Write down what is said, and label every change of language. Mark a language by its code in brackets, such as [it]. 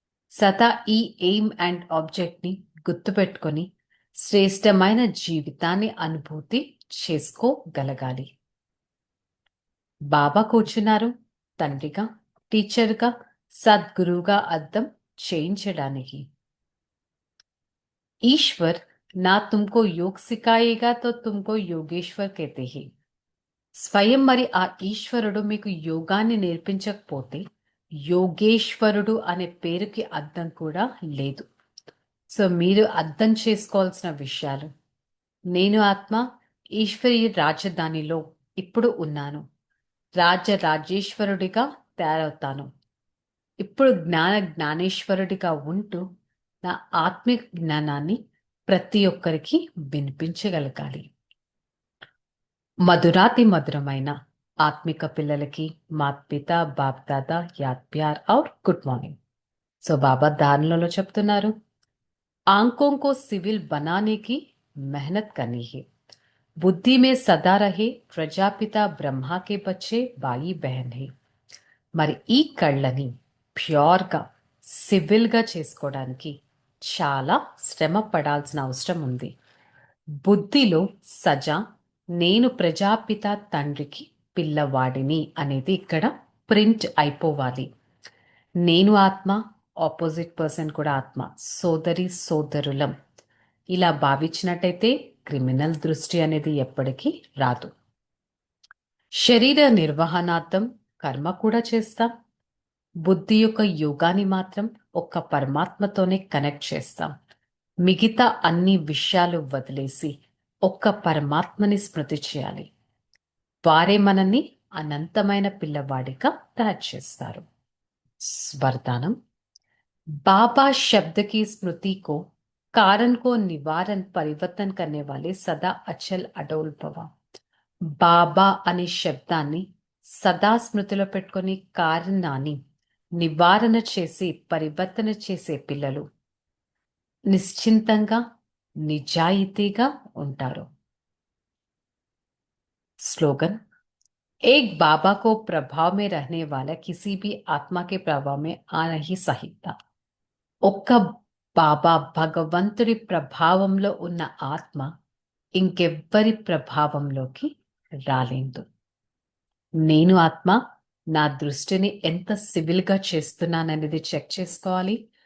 [te] సదా ఈ aim and ఆబ్జెక్ట్ని గుర్తుపెట్టుకొని శ్రేష్టమైన జీవితాన్ని అనుభూతి చేసుకోగలగాలి. బాబా కూర్చున్నారు. తండ్రిగా, టీచర్గా, సద్గురువుగా అర్థం చేయించడానికి. [hi] ईश्वर ना तुमको योग सिखाएगा तो तुमको योगेश्वर कहते हैं. [te] స్వయం మరి ఆ ఈశ్వరుడు మీకు యోగాన్ని నేర్పించకపోతే యోగేశ్వరుడు అనే పేరుకి అర్థం కూడా లేదు. సో మీరు అర్థం చేసుకోవాల్సిన విషయాలు: నేను ఆత్మ ఈశ్వరీయ రాజధానిలో ఇప్పుడు ఉన్నాను. రాజరాజేశ్వరుడిగా తయారవుతాను. ఇప్పుడు జ్ఞానేశ్వరుడిగా ఉంటూ నా ఆత్మిక జ్ఞానాన్ని ప్రతి ఒక్కరికి వినిపించగలగాలి. మధురాతి మధురమైన ఆత్మిక పిల్లలకి [hi] మాత్ పిత బాప్ దాదా యాద్ ప్యార్ ఔర్ గుడ్ మార్నింగ్. [te] సో బాబా దానిలో చెప్తున్నారు, [hi] आंखों को सिविल बनाने की मेहनत करनी है. बुद्धि में सदा रहे प्रजापिता ब्रह्मा के बच्चे भाई बहन है. [te] మరి ఈ కళ్ళని ప్యూర్గా సివిల్గా చేసుకోవడానికి చాలా శ్రమ పడాల్సిన అవసరం ఉంది. బుద్ధిలో సజా నేను ప్రజాపిత తండ్రికి పిల్లవాడిని అనేది ఇక్కడ ప్రింట్ అయిపోవాలి. నేను ఆత్మ, ఆపోజిట్ పర్సన్ కూడా ఆత్మ, సోదరి సోదరులం ఇలా భావించినట్టయితే క్రిమినల్ దృష్టి అనేది ఎప్పటికీ రాదు. శరీర నిర్వహణార్థం కర్మ కూడా చేస్తాం. బుద్ధి యొక్క యోగాన్ని మాత్రం ఒక్క పరమాత్మతోనే కనెక్ట్ చేస్తాం. మిగతా అన్ని విషయాలు వదిలేసి ఒక్క పరమాత్మని స్మృతి చేయాలి. వారే మనల్ని అనంతమైన పిల్లవాడిగా తయారు చేస్తారు. [hi] वरदानम बाबा शब्द की स्मृति को कारण को निवारण परिवर्तन करने वाले सदा अचल अडोल भव. [te] బాబా అనే శబ్దాన్ని సదా స్మృతిలో పెట్టుకొని కారణాన్ని నివారణ చేసి పరివర్తన చేసే పిల్లలు నిశ్చింతంగా నిజాయితీగా ఉంటారు. [hi] స్లోగన్: एक बाबा को प्रभाव में रहने वाला किसी भी आत्मा के प्रभाव में आ नहीं सकता. [te] ఒక్క బాబా భగవంతుడి ప్రభావంలో ఉన్న ఆత్మ ఇంకెవ్వరి ప్రభావంలోకి రాలేదు. నేను ఆత్మ నా దృష్టిని ఎంత సివిల్గా చేస్తున్నాననేది చెక్ చేసుకోవాలి.